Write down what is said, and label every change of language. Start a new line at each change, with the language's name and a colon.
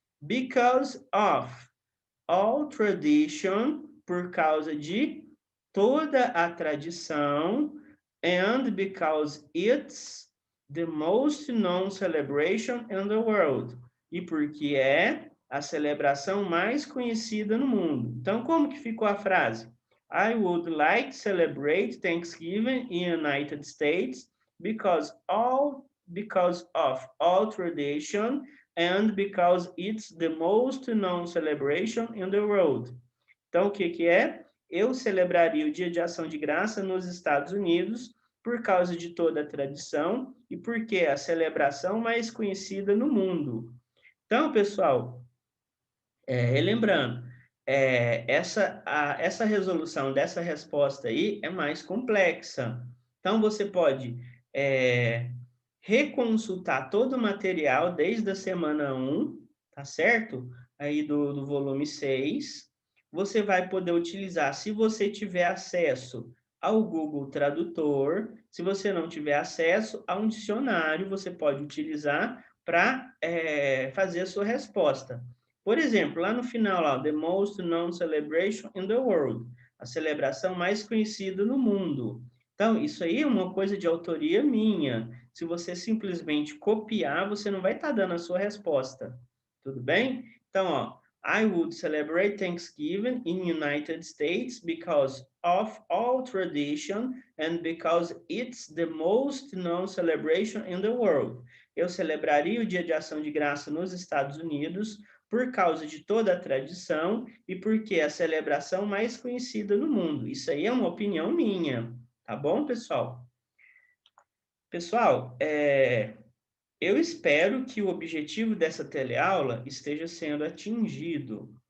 English: Because of all tradition,
Portuguese: por causa de toda a tradição,
English: and because it's the most known celebration in the world,
Portuguese: e porque é a celebração mais conhecida no mundo. Então, como que ficou a frase?
English: I would like to celebrate Thanksgiving in United States because of all tradition and because it's the most known celebration in the world.
Portuguese: Então, o que que é? Eu celebraria o Dia de Ação de Graça nos Estados Unidos por causa de toda a tradição e porque é a celebração mais conhecida no mundo. Então, pessoal, relembrando, essa resolução dessa resposta aí é mais complexa. Então, você pode reconsultar todo o material desde a semana 1, tá certo? Aí do volume 6. Você vai poder utilizar, se você tiver acesso ao Google Tradutor, se você não tiver acesso a um dicionário, você pode utilizar para fazer a sua resposta. Por exemplo, lá no final, lá,
English: the most known celebration in the world,
Portuguese: a celebração mais conhecida no mundo. Então, isso aí é uma coisa de autoria minha. Se você simplesmente copiar, você não vai estar dando a sua resposta. Tudo bem? Então, ó,
English: I would celebrate Thanksgiving in United States because of all tradition and because it's the most known celebration in the world.
Portuguese: Eu celebraria o Dia de Ação de Graça nos Estados Unidos por causa de toda a tradição e porque é a celebração mais conhecida no mundo. Isso aí é uma opinião minha, tá bom, pessoal? Pessoal, eu espero que o objetivo dessa teleaula esteja sendo atingido.